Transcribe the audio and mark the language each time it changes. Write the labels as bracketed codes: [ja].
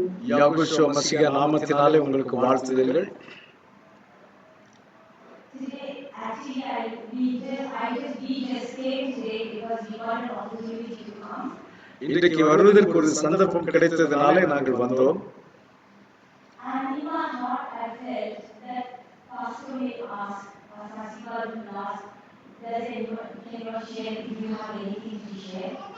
[ta] யாகுஷுவ மசியா நாமத்தினாலே உங்களுக்கு வாழ்த்துதல்கள். [en] Today, actually, we just came today because we got an opportunity to come. [ta] இன்றைக்கு வருவதற்கு ஒரு சந்தர்ப்பம் கிடைத்ததனாலே நாங்கள் வந்தோம். [en] And in my heart, I felt that Pastor may ask, or Pastor will ask, does anyone share if you have anything to share?